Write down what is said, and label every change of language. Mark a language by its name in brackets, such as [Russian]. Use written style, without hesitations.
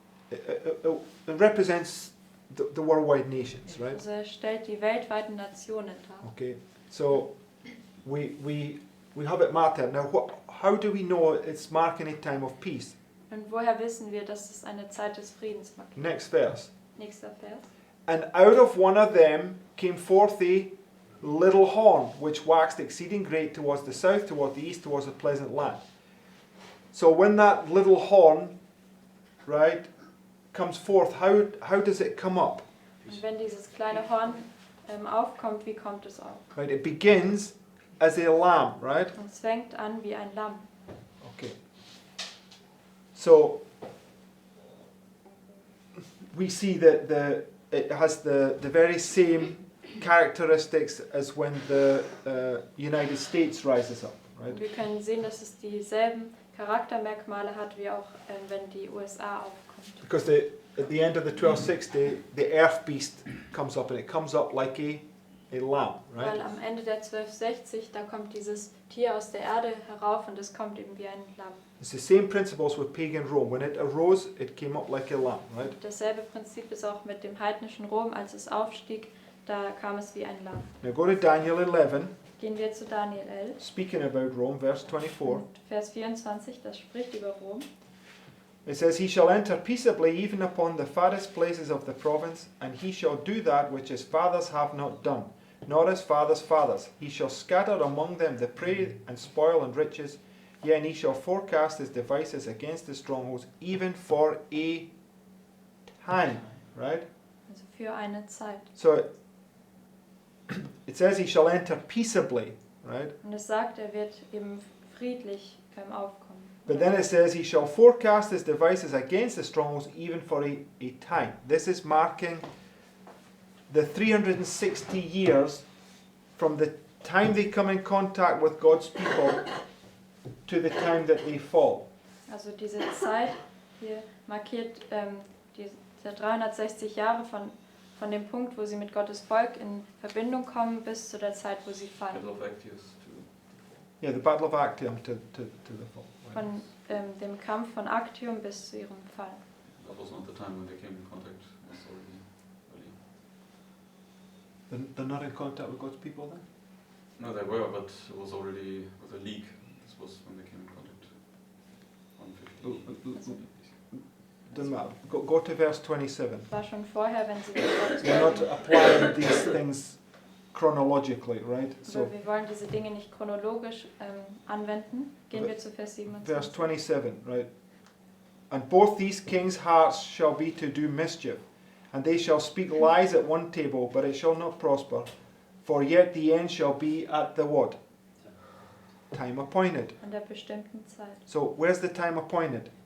[English] It represents the worldwide nations, right? [German] Also er stellt die weltweiten Nationen dar. [English] Okay, so we have it marked there. Now, how do we know it's marking a time of peace? [German] Und woher wissen wir, dass es eine Zeit des Friedens markiert? [English] Next verse. [German] Nächster Vers. [English] And out of one of them came forth a little horn, which waxed exceeding great towards the south, toward the east, towards a pleasant land. So when that little horn, right, comes forth, how does it come up? [German] Und wenn dieses kleine Horn aufkommt, wie kommt es auf? [English] Right, it begins as a lamb, right? [German] Und es fängt an wie ein Lamm. [English] Okay. So we see that it has the very same characteristics as when the United States rises up, right? [German] Und wir können sehen, dass es dieselben Charaktermerkmale hat, wie auch wenn die USA aufkommt. [English] Because at the end of the 1260, the earth beast comes up, and it comes up like a lamb, [German] Weil [English] right? [German] am Ende der 1260, da kommt dieses Tier aus der Erde herauf und es kommt eben wie ein Lamm. [English] It's the same principles with pagan Rome. When it arose, it came up like a lamb, right? [German] Dasselbe Prinzip ist auch mit dem heidnischen Rom, als es aufstieg, da kam es wie ein Lamm. [English] Now go to Daniel 11, [German] Gehen wir zu Daniel 11, [English] speaking about Rome, verse 24. [German] und Vers 24, das spricht über Rom. [English] It says, he shall enter peaceably even upon the farthest places of the province, and he shall do that which his fathers have not done, nor his fathers' fathers. He shall scatter among them the prey and spoil and riches. Yea, and he shall forecast his devices against the strongholds, even for a time. Right? [German] Also für eine Zeit. [English] So it says he shall enter peaceably. Right? [German] Und es sagt, er wird eben friedlich aufkommen. [English] But then it says he shall forecast his devices against the strongholds, even for a time. This is marking the 360 years from the time they come in contact with God's people to the time that they fall. [German] Also diese Zeit hier markiert diese 360 Jahre von dem Punkt, wo sie mit Gottes Volk in Verbindung kommen, bis zu der Zeit, wo sie fallen. [English] Battle of Actius to Yeah, the Battle of Actium to the fall. [German] Von dem Kampf von Actium bis zu ihrem Fall. [English] that was not the time when they came in contact. It was already early. They're not in contact with God's people then? No, they were, but it was already with a leak. This was when they came in contact. 150. Doesn't matter. Go to verse 27. [German] War schon vorher, wenn sie mit Gottes [English] We're not [German] Volk. [English] applying these things chronologically, right? So [German] Aber wir wollen diese Dinge nicht chronologisch anwenden. Gehen wir zu Vers [English] verse 27. 27, right? And both these kings' hearts shall be to do mischief, and they shall speak lies at one table, but it shall not prosper. For yet the end shall be at the what? Time appointed. [German] An der bestimmten Zeit. [English] So where's the time appointed?